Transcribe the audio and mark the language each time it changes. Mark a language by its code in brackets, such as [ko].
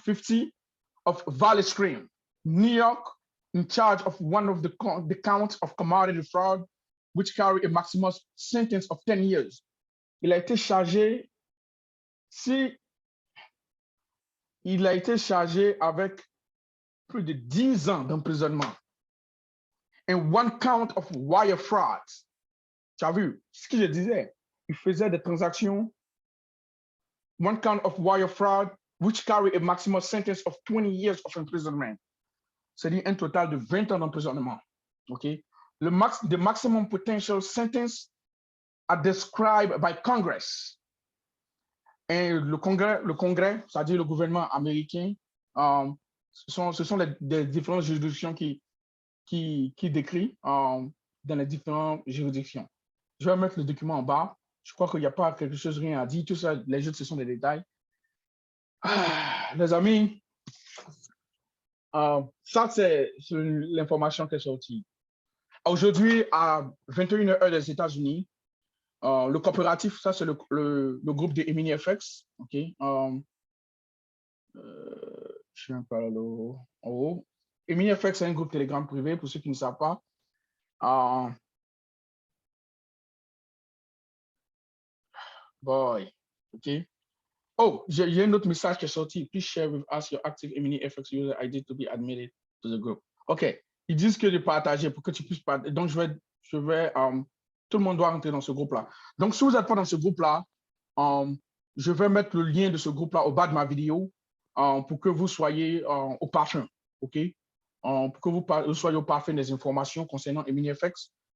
[en] 50 of Valley Stream, New York, in charge of one of the counts of commodity fraud, which carry a maximum sentence of 10 years. [fr] Il a été chargé, avec plus de 10 ans d'emprisonnement. [en] And one count of wire fraud. [fr] Tu as vu ce que je disais? Il faisait des transactions. [en] One count of wire fraud, which carry a maximum sentence of 20 years of imprisonment. [fr] C'est-à-dire un total de 20 ans d'emprisonnement. OK? [en] The maximum potential sentence are described by Congress. [fr] Et le Congrès, c'est-à-dire le gouvernement américain, ce sont les différentes juridictions qui décrit dans les différentes juridictions. Je vais mettre le document en bas. Je crois qu'il n'y a pas quelque chose, rien à dire. Tout ça, les autres, ce sont des détails. Les amis, ça, c'est l'information qui est sortie. Aujourd'hui, à 21h des États-Unis, le coopératif, ça, c'est le groupe de EminiFX. OK? Je suis un peu en haut. EminiFX, c'est un groupe Telegram privé, pour ceux qui ne savent pas. [en] Boy, OK. [fr] Oh, il y a un autre message qui est sorti. [en] Please share with us your active EminiFX user ID to be admitted to the group. OK. [fr] Ils disent que de partager pour que tu puisses partager. Donc, je vais tout le monde doit rentrer dans ce groupe-là. Donc, si vous n'êtes pas dans ce groupe-là, je vais mettre le lien de ce groupe-là au bas de ma vidéo pour que vous soyez au parfum. OK? Pour que vous soyez au parfum des informations concernant EminiFX.